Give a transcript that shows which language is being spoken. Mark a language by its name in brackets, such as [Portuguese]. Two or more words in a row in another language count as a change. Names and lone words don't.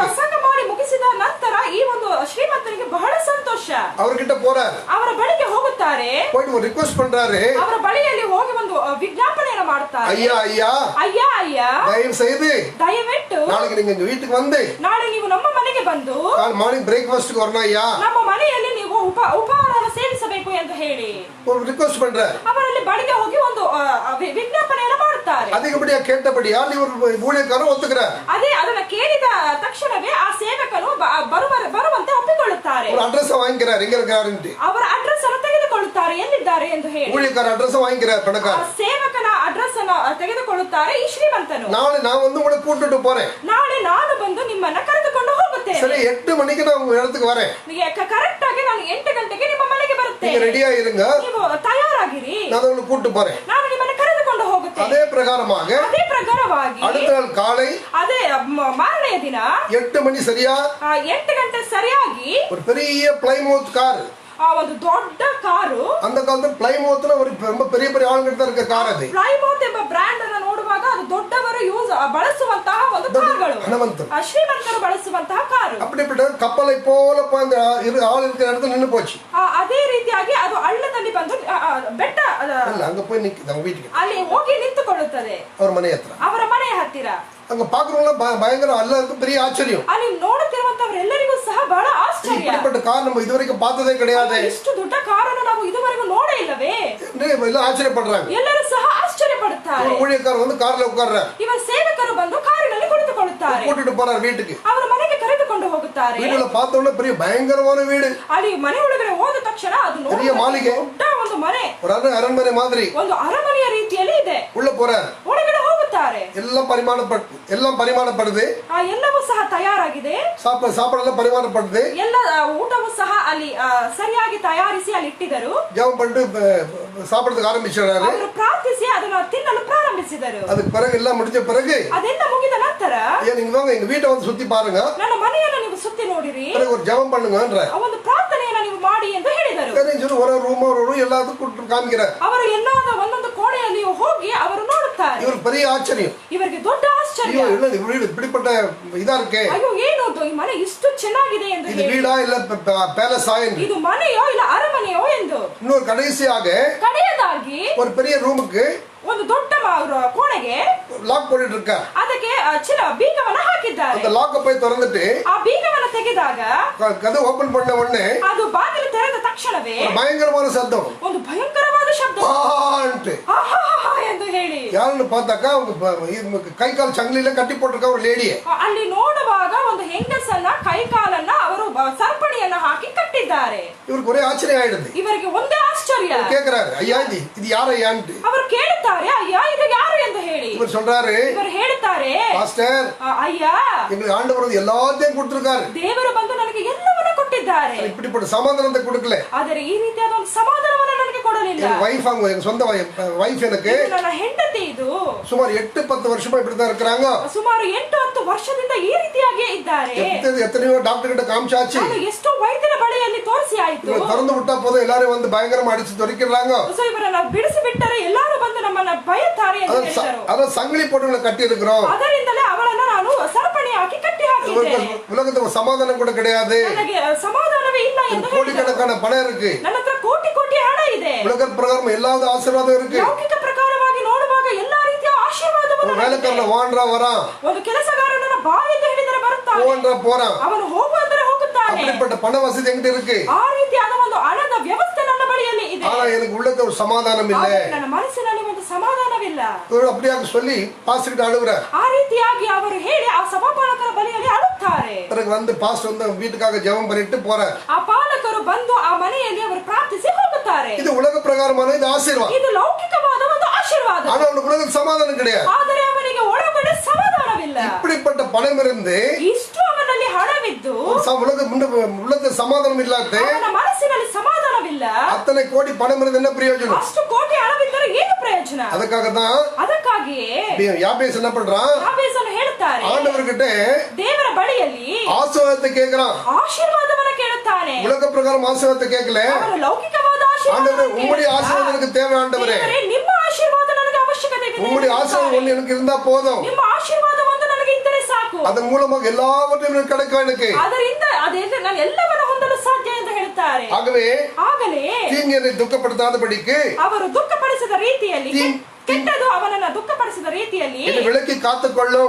[Kannada] ಪ್ರಸಂಗ ಮಾಡಿ ಮುಗಿಸಿದ ನಂತರ ಈ ಒಂದು ಶ್ರೀಮಂತನಿಗೆ ಬಹಳ ಸಂತೋಷ. [Tamil] அவர்கிட்ட போறாரு, [Kannada] ಅವರ ಬಳಿಗೆ ಹೋಗುತ್ತಾರೆ, [Tamil] போயிட்டு ஒரு ரிக்வெஸ்ட் பண்றாரு. [Kannada] ಅವರ ಬಳಿಯಲ್ಲಿ ಹೋಗಿ ಒಂದು ವಿಜ್ಞಾಪನೆಯನ್ನು ಮಾಡ್ತಾರೆ. ಅಯ್ಯ [Tamil] தயவு செய்து [Kannada] ದಯವಿಟ್ಟು [Tamil] நாளைக்கு நீங்க வீட்டுக்கு வந்து [Kannada] ನಾಳೆ ನೀವು ನಮ್ಮ ಮನೆಗೆ ಬಂದು [English] morning breakfast [Tamil] வரணும் ஐயா, [Kannada] ನಮ್ಮ ಮನೆಯಲ್ಲಿ ನೀವು ಉಪಹಾರವನ್ನು ಸೇವಿಸಬೇಕು ಎಂದು ಹೇಳಿ [Tamil] ஒரு ரிக்வெஸ்ட் பண்றாரு. [Kannada] ಅವರಲ್ಲಿ ಬಳಿಗೆ ಹೋಗಿ ಒಂದು ವಿಜ್ಞಾಪನೆಯನ್ನು ಮಾಡುತ್ತಾರೆ. [Tamil] அதிகப்படியா கேட்டபடியா ஒரு ஊழியக்காரர் ஒத்துக்கிறார். [Kannada] ಅದನ್ನ ಕೇಳಿದ ತಕ್ಷಣವೇ ಆ ಸೇವಕನು ಬರುವಂತೆ ಒಪ್ಪಿಕೊಳ್ಳುತ್ತಾರೆ. [Tamil] ஒரு அட்ரஸ் வாங்கிக்கிறார், எங்க இருக்காருன்னு. [Kannada] ಅವರ ಅಡ್ರೆಸ್ ಅನ್ನು ತೆಗೆದುಕೊಳ್ಳುತ್ತಾರೆ, ಎಲ್ಲಿದ್ದಾರೆ ಎಂದು ಹೇಳಿ. [Tamil] ஊழியக்காரர் அட்ரஸ் வாங்கிக்கிறார், பணக்காரர் [Kannada] ಸೇವಕನ ಅಡ್ರೆಸ್ ಅನ್ನು ತೆಗೆದುಕೊಳ್ಳುತ್ತಾರೆ ಈ ಶ್ರೀಮಂತನು. [Tamil] நாளை நான் வந்து உங்களை கூட்டிட்டு போறேன், [Kannada] ನಾಳೆ ನಾನು ಬಂದು ನಿಮ್ಮನ್ನ ಕರೆದುಕೊಂಡು ಹೋಗುತ್ತೇನೆ. [Tamil] சரி 8 மணிக்கு நான் உங்க இடத்துக்கு வரேன், [Kannada] ಕರೆಕ್ಟ್ ಆಗಿ ನಾನು 8 ಗಂಟೆಗೆ ನಿಮ್ಮ ಮನೆಗೆ ಬರುತ್ತೇನೆ, [Tamil] நீங்க ரெடியா இருங்க, [Kannada] ನೀವು ತಯಾರಾಗಿರಿ, [Tamil] நான் உங்களை கூட்டிட்டு போறேன். [Kannada] ನಾನು ನಿಮ್ಮನ್ನ ಕರೆದುಕೊಂಡು ಹೋಗುತ್ತೇನೆ. [Tamil] அதே பிரகாரமாக அடுத்த நாள் காலை [Kannada] ಅದೇ ಮಾರನೆಯ ದಿನ [Tamil] 8 மணி சரியா [Kannada] 8 ಗಂಟೆ ಸರಿಯಾಗಿ [Tamil] ஒரு பெரிய பிளைமவுத் கார் [Kannada] ಒಂದು ದೊಡ್ಡ ಕಾರು [Tamil] அந்த காலத்துல பிளைமவுத்ல ஒரு ரொம்ப பெரிய பெரிய ஆளுங்கிட்ட தான் இருக்க கார் அது. [Kannada] ಪ್ಲೈಮೌತ್ ಎಂಬ ಬ್ರ್ಯಾಂಡ್ ಅನ್ನು ನೋಡುವಾಗ ಅದು ದೊಡ್ಡವರು ಬಳಸುವಂತಹ ಒಂದು ಕಾರುಗಳು, ಹಣವಂತರು ಶ್ರೀಮಂತರು ಬಳಸುವಂತಹ ಕಾರು. [Tamil] அப்படிப்பட்ட கப்பலை போல அந்த ஆள் இருக்கிற இடத்துல நின்னு போச்சு. [Kannada] ಅದೇ ರೀತಿಯಾಗಿ ಅದು ಹಳ್ಳದಲ್ಲಿ ಬಂದು ಬೆಟ್ಟ [Tamil] அங்க போய் நிக்குது அவங்க வீட்டுக்கு. [Kannada] ಅಲ್ಲಿ ಹೋಗಿ ನಿಂತುಕೊಳ್ಳುತ್ತದೆ ಅವ್ರ ಮನೆ ಹತ್ರ. ಅವರ ಮನೆಯ ಹತ್ತಿರ. [Tamil] அங்க பாக்குறவங்க பயங்கர எல்லாருக்கும் பெரிய ஆச்சரியம். [Kannada] ಅಲ್ಲಿ ನೋಡುತ್ತಿರುವಂತವರೆಲ್ಲರಿಗೂ ಸಹ ಬಹಳ ಆಶ್ಚರ್ಯ. [Tamil] இப்படிப்பட்ட கார் நம்ம இதுவரைக்கும் பார்த்ததே கிடையாது. [Kannada] ಇಷ್ಟು ದೊಡ್ಡ ಕಾರನ್ನು ನಾವು ಇದುವರೆಗೂ ನೋಡೇ ಇಲ್ಲವೇ? [Tamil] எல்ல ஆச்சரியப்படுறாங்க. [Kannada] ಎಲ್ಲರೂ ಸಹ ಆಶ್ಚರ್ಯಪಡುತ್ತಾರೆ. [Tamil] ஊழியக்காரர் வந்து கார்ல உட்கார்றாரு. [Kannada] ಇವ ಸೇವಕರು ಬಂದು ಕಾರಿನಲ್ಲಿ ಕುಳಿತುಕೊಳ್ಳುತ್ತಾರೆ. [Tamil] கூட்டிட்டு போறாரு வீட்டுக்கு. [Kannada] ಅವರ ಮನೆಗೆ ಕರೆದುಕೊಂಡು ಹೋಗುತ್ತಾರೆ. [Tamil] வீட்டுல பார்த்த உடனே பெரிய பயங்கரமான வீடு. [Kannada] ಅಲ್ಲಿ ಮನೆ ಒಳಗಡೆ ಹೋದ ತಕ್ಷಣ ಅದು [Tamil] பெரிய மாளிகை, [Kannada] ದೊಡ್ಡ ಒಂದು ಮನೆ, [Tamil] ஒரு அரண்மனை மாதிரி [Kannada] ಒಂದು ಅರಮನೆಯ ರೀತಿಯಲ್ಲಿ ಇದೆ. [Tamil] உள்ள போறாரு. [Kannada] ಒಳಗಡೆ ಹೋಗುತ್ತಾರೆ. [Tamil] எல்லாம் பரிமாணப்படுது. [Kannada] ಎಲ್ಲವೂ ಸಹ ತಯಾರಾಗಿದೆ. [Tamil] சாப்பாடெல்லாம் பரிமாணப்படுது. [Kannada] ಎಲ್ಲ ಊಟವೂ ಸಹ ಅಲ್ಲಿ ಸರಿಯಾಗಿ ತಯಾರಿಸಿ ಅಲ್ಲಿ ಇಟ್ಟಿದ್ದರು. [Tamil] ஜெபம் பண்ணிட்டு சாப்பிடுறதுக்கு ஆரம்பிச்சாரு. [Kannada] ಅವರು ಪ್ರಾರ್ಥಿಸಿ ಅದನ್ನು ತಿನ್ನಲು ಪ್ರಾರಂಭಿಸಿದರು. [Tamil] அதுக்கு பிறகு எல்லாம் முடிஞ்ச பிறகு [Kannada] ಅದೆಲ್ಲ ಮುಗಿದ ನಂತರ [Tamil] நீங்க வாங்க எங்க வீட்டை வந்து சுத்தி பாருங்க, [Kannada] ನನ್ನ ಮನೆಯನ್ನು ನೀವು ಸುತ್ತಿ ನೋಡಿರಿ, [Tamil] ஒரு ஜெபம் பண்ணுங்கன்ற [Kannada] ಒಂದು ಪ್ರಾರ್ಥನೆಯನ್ನು ನೀವು ಮಾಡಿ ಎಂದು ಹೇಳಿದರು. [Tamil] ஒரு ரூம் எல்லாத்துக்கும் காமிக்கிறார். [Kannada] ಅವರು ಎಲ್ಲಾದ ಒಂದೊಂದು ಕೋಣೆಯಲ್ಲಿಯೂ ಹೋಗಿ ಅವರು ನೋಡುತ್ತಾರೆ. [Tamil] இவர் பெரிய ஆச்சரியம். [Kannada] ಇವರಿಗೆ ದೊಡ್ಡ ಆಶ್ಚರ್ಯ. [Tamil] வீடு இப்படிப்பட்ட இதா இருக்கே, [Kannada] ಅಯ್ಯೋ ಏನು ಈ ಮನೆ ಇಷ್ಟು ಚೆನ್ನಾಗಿದೆ ಎಂದು [Tamil] இது வீடா இல்ல பேலஸா என்று. [Kannada] ಇದು ಮನೆಯೋ ಇಲ್ಲ ಅರಮನೆಯೋ ಎಂದು. [Tamil] இன்னொரு கடைசியாக [Kannada] ಕಡೆಯದಾಗಿ [Tamil] ஒரு பெரிய ரூமுக்கு [Kannada] ಒಂದು ದೊಡ್ಡ ಕೋಣೆಗೆ [Tamil] லாக் போட்டுட்டு இருக்க, [Kannada] ಅದಕ್ಕೆ ಬೀಗವನ್ನ ಹಾಕಿದ್ದಾರೆ. [Tamil] அந்த லாக்க போய் திறந்துட்டு [Kannada] ಆ ಬೀಗವನ್ನ ತೆಗೆದಾಗ [Tamil] கதவு ஓபன் பண்ண உடனே [Kannada] ಅದು ಬಾಗಿಲು ತೆರೆದ ತಕ್ಷಣವೇ [Tamil] பயங்கரமான சத்தம், [Kannada] ಒಂದು ಭಯಂಕರವಾದ ಶಬ್ದ ಎಂದು ಹೇಳಿ [Tamil] யாருன்னு பார்த்தாக்கா அவங்க கை கால் சங்கிலில கட்டி போட்டிருக்க ஒரு லேடியே. [Kannada] ಅಲ್ಲಿ ನೋಡುವಾಗ ಒಂದು ಹೆಂಗಸನ್ನ ಕೈ ಕಾಲನ್ನ ಅವರು ಸರಪಣಿಯನ್ನ ಹಾಕಿ ಕಟ್ಟಿದ್ದಾರೆ. [Tamil] இவருக்கு ஒரே ஆச்சரியம் ஆயிடுது. [Kannada] ಇವರಿಗೆ ಒಂದೇ ಆಶ್ಚರ್ಯ. [Tamil] கேக்குறாரு, ஐயா இது யார் ஐயான்னு. [Kannada] ಅವರು ಕೇಳುತ್ತಾರೆ, ಅಯ್ಯ ಇದು ಯಾರು ಎಂದು ಹೇಳಿ. [Tamil] இவர் சொல்றாரு, [Kannada] ಇವರು ಹೇಳುತ್ತಾರೆ, [Tamil] பாஸ்டர் [Kannada] ಅಯ್ಯ [Tamil] எங்களுக்கு ஆண்டவர் எல்லாத்தையும் கொடுத்திருக்காரு, [Kannada] ದೇವರು ಬಂದು ನನಗೆ ಎಲ್ಲವನ್ನ ಕೊಟ್ಟಿದ್ದಾರೆ. [Tamil] இப்படிப்பட்ட சமாதானத்தை கொடுக்கல, [Kannada] ಆದರೆ ಈ ರೀತಿಯಾದ ಒಂದು ಸಮಾಧಾನವನ್ನು ನನಗೆ ಕೊಡಲಿಲ್ಲ. [Tamil] எங்க வைஃப் அவங்க எங்க சொந்த வைஃப் எனக்கு [Kannada] ನನ್ನ ಹೆಂಡತಿ ಇದು [Tamil] சுமார் 8-10 வருஷமா இப்படிதான் இருக்கிறாங்க. [Kannada] ಸುಮಾರು 8-10 ವರ್ಷದಿಂದ ಈ ರೀತಿಯಾಗಿಯೇ ಇದ್ದಾರೆ. [Tamil] எத்தனையோ டாக்டர் கிட்ட காமிச்சாச்சு, [Kannada] ಎಷ್ಟೋ ವೈದ್ಯರ ಬಳಿಯಲ್ಲಿ ತೋರಿಸಿ ಆಯ್ತು. [Tamil] திறந்து விட்டா போதும் எல்லாரும் வந்து பயங்கரமா அடிச்சு துரைக்கிறாங்க. [Kannada] ಇವರನ್ನ ಬಿಡಿಸಿ ಬಿಟ್ಟರೆ ಎಲ್ಲರೂ ಬಂದು ನಮ್ಮನ್ನ ಬೈಯುತ್ತಾರೆ ಎಂದು ಹೇಳಿದರು. [Tamil] அத சங்கிலி போட்டு கட்டி இருக்கிறோம், [Kannada] ಅದರಿಂದಲೇ ಅವಳನ್ನ ನಾನು ಸರಪಣಿ ಹಾಕಿ ಕಟ್ಟಿ ಹಾಕಿದ್ದೆ. [Tamil] உலகத்துல சமாதானம் கூட கிடையாது, [Kannada] ನನಗೆ ಸಮಾಧಾನವೇ ಇಲ್ಲ ಎಂದು ಹೇಳಿದರು. [Tamil] கோடிக்கணக்கான பணம் இருக்கு, [Kannada] ನನ್ನ ಹತ್ರ ಕೋಟಿ ಕೋಟಿ ಹಣ ಇದೆ, [Tamil] உலக பிரகாரம் எல்லா ஆசீர்வாதம் இருக்கு, [Kannada] ಲೌಕಿಕ ಪ್ರಕಾರವಾಗಿ ನೋಡುವಾಗ ಎಲ್ಲಾ ರೀತಿಯ ಆಶೀರ್ವಾದವನ್ನು [Tamil] வேலைக்காரன வாண்டா வரான், [Kannada] ಒಂದು ಕೆಲಸಗಾರನನ್ನ ಬಾ ಎಂದು ಹೇಳಿದರೆ ಬರುತ್ತಾನೆ, [Tamil] போன்றா போறான், [Kannada] ಅವನು ಹೋಗು ಅಂದರೆ ಹೋಗುತ್ತಾನೆ. [Tamil] அப்படிப்பட்ட பண வசதி என்கிட்ட இருக்கு, [Kannada] ಆ ರೀತಿಯಾದ ಒಂದು ಹಣದ ವ್ಯವಸ್ಥೆ ನನ್ನ ಬಳಿಯಲ್ಲಿ ಇದೆ. [Tamil] ஆனா எனக்கு உள்ளத்துல ஒரு சமாதானம் இல்ல, [Kannada] ನನ್ನ ಮನಸ್ಸಿನಲ್ಲಿ ಒಂದು ಸಮಾಧಾನವಿಲ್ಲ. [Tamil] அப்படியாக சொல்லி பாஸ்டர் கிட்ட அழுகுறார். [Kannada] ಆ ರೀತಿಯಾಗಿ ಅವರು ಹೇಳಿ ಆ ಸಭಾಪಾಲಕರ ಬಳಿಯಲ್ಲಿ ಅಳುತ್ತಾರೆ. [Tamil] பிறகு வந்து பாஸ்டர் வந்து வீட்டுக்காக ஜெபம் பண்ணிட்டு போறார். [Kannada] ಆ ಪಾಲಕರು ಬಂದು ಆ ಮನೆಯಲ್ಲಿ ಅವರು ಪ್ರಾರ್ಥಿಸಿ ಹೋಗುತ್ತಾರೆ. [Tamil] இது உலக பிரகாரமான இது ஆசீர்வாதம், [Kannada] ಇದು ಲೌಕಿಕವಾದ ಒಂದು ಆಶೀರ್ವಾದ. [Tamil] ஆனா அவனுக்கு உலக சமாதானம் கிடையாது. [Kannada] ಆದರೆ ಅವನಿಗೆ ಒಳಗಡೆ ಸಮಾಧಾನವಿಲ್ಲ. [Tamil] இப்படிப்பட்ட பணம் இருந்து [Kannada] ಇಷ್ಟು ಅವನಲ್ಲಿ ಹಣವಿದ್ದು [Tamil] உள்ளத்துல சமாதானம் இல்லாத [Kannada] ಅವನ ಮನಸ್ಸಿನಲ್ಲಿ ಸಮಾಧಾನವಿಲ್ಲ. [Tamil] அத்தனை கோடி பணம் இருந்து என்ன பிரயோஜனம்? [Kannada] ಅಷ್ಟು ಕೋಟಿ ಹಣವಿದ್ದರೆ ಏನು ಪ್ರಯೋಜನ? ಅದಕ್ಕಾಗಿಯೇ [Tamil] யாபேஸ் என்ன பண்றான்? [Kannada] ಯಾಬೇಸನು ಹೇಳುತ್ತಾರೆ, [Tamil] ஆண்டவர்கிட்ட [Kannada] ದೇವರ ಬಳಿಯಲ್ಲಿ [Tamil] ஆசீர்வாதத்தை கேக்குறான், [Kannada] ಆಶೀರ್ವಾದವನ್ನು ಕೇಳುತ್ತಾನೆ. [Tamil] உலக பிரகாரம் ஆசீர்வாதத்தை கேட்கல, [Kannada] ಅವನು ಲೌಕಿಕವಾದ [Tamil] ஆண்டவரே உம்முடைய ஆசீர்வாதம் எனக்கு தேவை, ஆண்டவரே [Kannada] ನಿಮ್ಮ ಆಶೀರ್ವಾದ ನನಗೆ ಅವಶ್ಯಕತೆ ಇದೆ, [Tamil] உம்முடைய ஆசீர்வாதம் ஒண்ணு எனக்கு இருந்தா போதும், [Kannada] ನಿಮ್ಮ ಆಶೀರ್ವಾದ ಒಂದು ನನಗೆ ಇದ್ದರೆ ಸಾಕು, [Tamil] அதன் மூலமாக எல்லாவற்றையும் எனக்கு கிடைக்கும், எனக்கு [Kannada] ಅದರಿಂದ ನಾನು ಎಲ್ಲವನ್ನ ಹೊಂದಲು ಸಾಧ್ಯ ಎಂದು ಹೇಳ್ತಾರೆ. ಆಗಲೇ [Tamil] தீங்கை துக்கப்படுத்தாதபடிக்கு [Kannada] ಅವರು ದುಃಖಪಡಿಸಿದ ರೀತಿಯಲ್ಲಿ ಕೆಟ್ಟದು ಅವನನ್ನ ದುಃಖಪಡಿಸಿದ ರೀತಿಯಲ್ಲಿ [Tamil] விலக்கி காத்துக்கொள்ளும்,